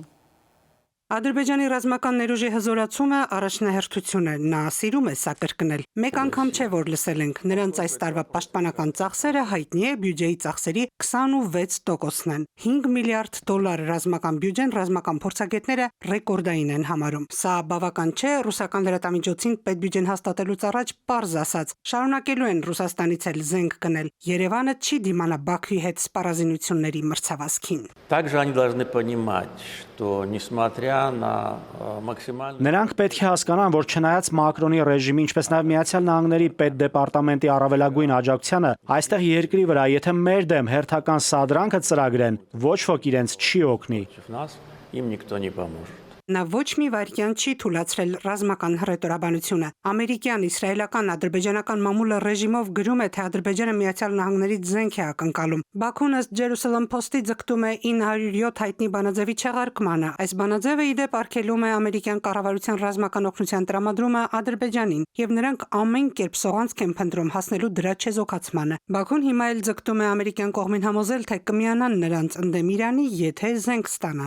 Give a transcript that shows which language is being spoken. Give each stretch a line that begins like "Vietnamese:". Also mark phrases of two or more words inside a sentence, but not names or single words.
Armenian: Ադրբեջանի ռազմական ներուժի հզորացումը առաջնահերթություն է, նա սիրում է սա կրկնել։ Մեկ անգամ չէ, որ լսել ենք, նրանց այս տարվա պաշտպանական ծախսերը հայտնի է բյուջեի ծախսերի 26%-ն են։ 5 միլիարդ դոլար ռազմական բյուջեն ռազմական փորձագետները ռեկորդային են համարում։ Սա բավական չէ, ռուսական լրատվամիջոցին պետբյուջեն հաստատելուց առաջ պարզ ասաց, շարունակելու են Ռուսաստանից էլ զենք գնել։ Երևանը չի դիմանա Բաքվի հետ սպառազինությունների մրցավազքին։
Russian: Также они должны понимать, что несмотря
Armenian: Նրանք պետք է հասկանան, որ չնայած Մակրոնի ռեժիմի, ինչպես նաև Միացյալ Նահանգների պետդեպարտամենտի առավելագույն աջակցությանը, այստեղ երկրի վրա, եթե մեր դեմ հերթական սադրանքը ծրագրեն, ոչ ոք իրենց չի օգնի։
Russian: им никто не поможет.
Armenian: Նա ոչ մի վայրկյան չի թույլատրել ռազմական հռետորաբանությունը։ Ամերիկյան, իսրայելական, ադրբեջանական մամուլը ռեժիմով գրում է, թե Ադրբեջանը Միացյալ Նահանգներից զենք է ակնկալում։ Բաքուն ըստ Jerusalem Post-ի ձգտում է 907 հայտնի բանաձևի չեղարկմանը։ Այս բանաձևը ի դեպ արգելում է ամերիկյան կառավարության ռազմական օգնության տրամադրումը Ադրբեջանին, եւ նրանք ամեն կերպ սողանցք են փնտրում հասնելու դրա չեզոքացմանը։ Բաքուն հիմա էլ ձգտում է ամերիկյան կողմին համոզել, թե կմիանան նրանց ընդդեմ Իրանի, եթե զենք ստանան։